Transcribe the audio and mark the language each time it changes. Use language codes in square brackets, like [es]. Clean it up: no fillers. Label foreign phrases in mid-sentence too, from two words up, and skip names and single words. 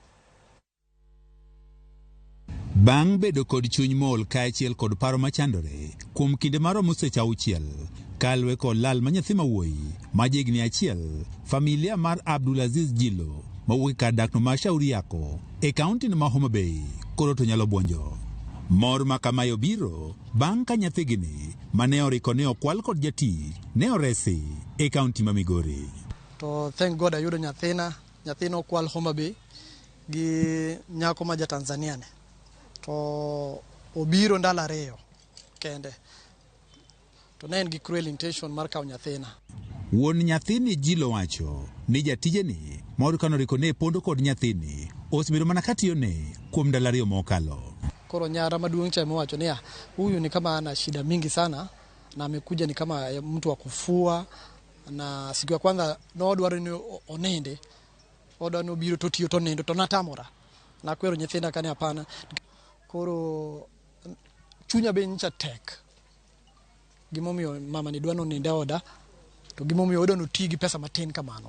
[luo] Bang' bedo kod chuny mol kaachiel kod paro machandore kuom kinde maromo seche 6 kalwe kod lal ma nyathi mawuoyi ma jigni achiel, familia mar Abdulaziz Jilo mawuok kar dakno Mashauri Yako e kaunti ma Homa Bay koro to nyalo buonjo. Mor ma kamayo biro bang' ka nyathigini mane oriko ne okwal kod jatich ne oresi e kaunti ma Migori. To [en] thank God [luo] ayudo nyathino okwal Homa Bay gi nyako ma Tanzania ne. To obiro ndalo 2 kende. To ne en gi [en] cruel intention [luo] mar kawo nyathina. Wuon nyathini Jilo wacho ni jatijeni moro kanoriko ne pondo kod nyathini osebedo mana katiyone kuom ndalo 2 mokalo. Koro nyara maduong' cha wacho ni [sw] huyu ni kama ana shida mingi sana na amekuja ni kama mtu wa kufua, na siku ya kwanza [luo] no dwaro ni onende. Oda no biro to tiyo to nendo to natamora. Na kwero nyathina kane hapana. Koro chunya be ncha tek. Gimomiyo mama ni dwano ninde oda, to gimomiyo oda no tigi pesa matin kamano.